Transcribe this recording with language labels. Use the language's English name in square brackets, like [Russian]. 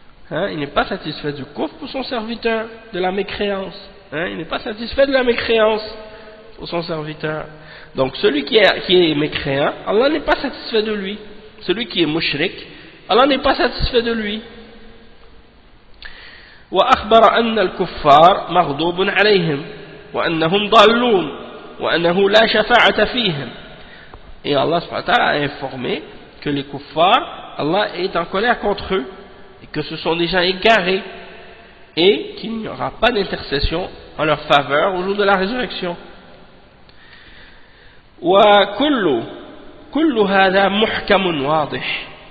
[French] Il n'est pas satisfait du kufr pour son serviteur, de la mécréance. Il n'est pas satisfait de la mécréance pour son serviteur. Donc celui qui est mécréant, Allah n'est pas satisfait de lui. Celui qui est mushrik, Allah n'est pas satisfait de lui. [Arabic] وأخبر أن الكفار مغضوب عليهم وأنهم ضالون وأنه لا شفاعة فيهم. [French] Et Allah subhanahu wa ta'ala a informé que les kuffars, Allah est en colère contre eux et que ce sont des gens égarés et qu'il n'y aura pas d'intercession en leur faveur au jour de la résurrection. [Arabic] وكل هذا محكم واضح.